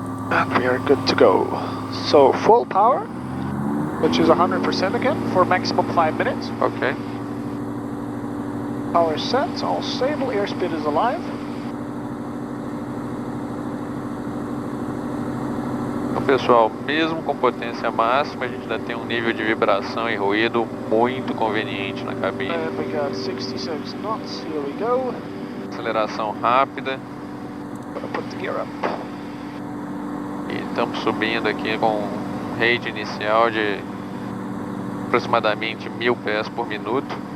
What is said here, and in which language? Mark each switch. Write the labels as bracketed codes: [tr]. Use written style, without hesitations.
[en] And we are good to go. So full power, which is 100% again for maximum 5 minutes. Okay. Power set, all stable, airspeed is alive. [pt] Então, pessoal, mesmo com potência máxima, a gente ainda tem um nível de vibração e ruído muito conveniente na cabine. [en] And we got 66 knots, here we go. [pt] Aceleração rápida. [en] Gonna put the gear up. [pt] E estamos subindo aqui com um rate inicial de aproximadamente 1000 pés por minuto.